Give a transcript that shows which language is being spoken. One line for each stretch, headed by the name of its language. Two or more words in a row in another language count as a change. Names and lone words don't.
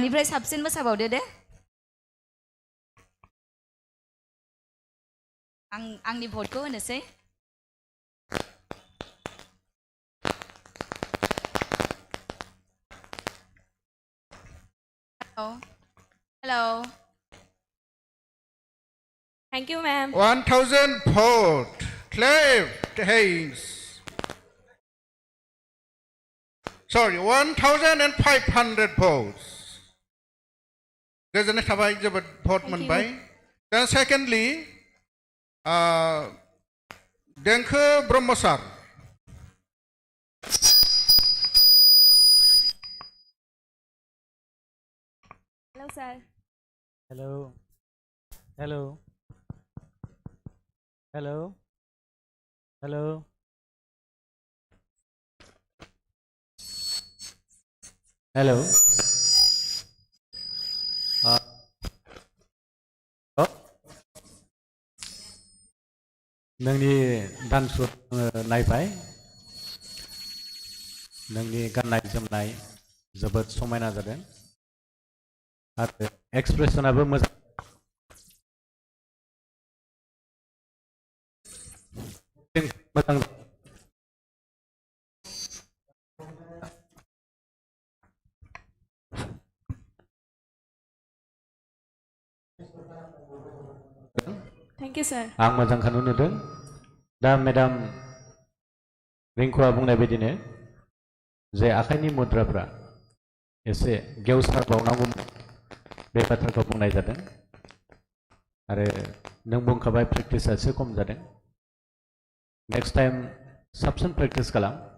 Bodo: बेनिफ्राय साबसिन मोसाबावदो दे आंनि भटखौ होनोसै हेलौ
English: Thank you, ma'am. 1000 vote. Clap hands. Sorry, 1500 votes.
Bodo: गोजोननाय थाबाय जोबोद भट
English: Thank
Bodo: मोनबाय दा सेकेन्डलि देंखो ब्रह्म सार
English: Hello, sir. Hello. Hello. Hello. Hello. Hello.
Bodo: नोंनि डान्सखौ नायबाय नोंनि गाननाय जोमनाय जोबोद समायना जादों आरो एक्सप्रेसनाबो मोजां मोजां
English: Thank you, sir.
Bodo: आं मोजांखौनो नुदों दा मेडाम रिंकुआ बुंनाय बायदिनो जे आखाइनि मुद्राफ्रा एसे गेवसारबावनांगौ बे बाथ्राखौ बुंनाय जादों आरो नों बुंखाबाय प्रेक्टिसा एसे खम जादों
English: next time
Bodo: साबसिन प्रेक्टिस खालाम